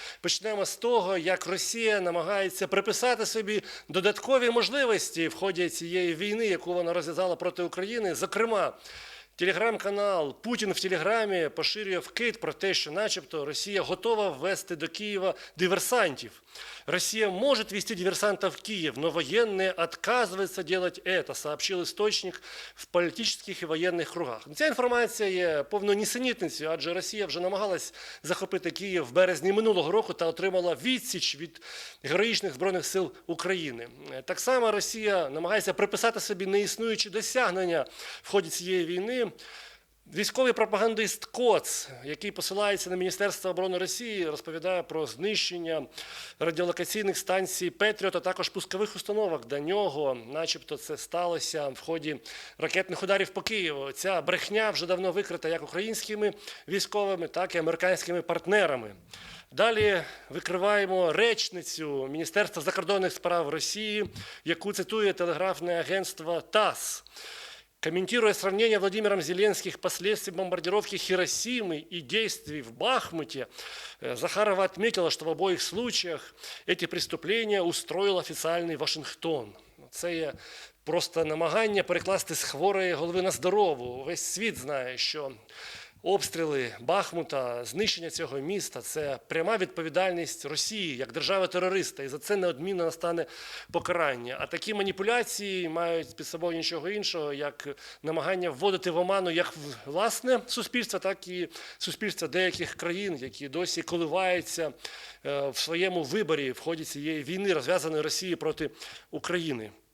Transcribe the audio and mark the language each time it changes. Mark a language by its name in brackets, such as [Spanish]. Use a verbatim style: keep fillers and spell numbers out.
[Ukrainian] Почнемо з того, як Росія намагається приписати собі додаткові можливості в ході цієї війни, яку вона розв'язала проти України. Зокрема, телеграм-канал Путін в Телеграмі поширює вкид про те, що, начебто, Росія готова ввести до Києва диверсантів. [Russian] Россия может вести диверсантов в Киев, но военные отказываются делать это, сообщил источник в политических и военных кругах. [Ukrainian] Ця інформація є повною нісенітницею, адже Росія вже намагалась захопити Київ в березні минулого року та отримала відсіч від героїчних збройних сил України. Е, Так само Росія намагається приписати собі неіснуючі досягнення в ході цієї війни. Військовий пропагандист Коц, який посилається на Міністерство оборони Росії, розповідає про знищення радіолокаційних станцій Петріот, а також пускових установок до нього, начебто це сталося в ході ракетних ударів по Києву. Ця брехня вже давно викрита як українськими військовими, так і американськими партнерами. Далі викриваємо речницю Міністерства закордонних справ Росії, яку цитує телеграфне агентство ТАСС. [Russian] Комментируя сравнение Владимиром Зеленских последствий бомбардировки Хиросимы и действий в Бахмуте, э, Захарова отметила, что в обоих случаях эти преступления устроил официальный Вашингтон. [Ukrainian] Це є просто намагання перекласти з хворої голови на здорову. Весь світ знає, що обстріли Бахмута, знищення цього міста – це пряма відповідальність Росії як держави-терориста, і за це неодмінно настане покарання. А такі маніпуляції мають під собою нічого іншого, як намагання вводити в оману як власне суспільство, так і суспільство деяких країн, які досі коливаються е, в своєму виборі в ході цієї війни, розв'язаної Росією проти України.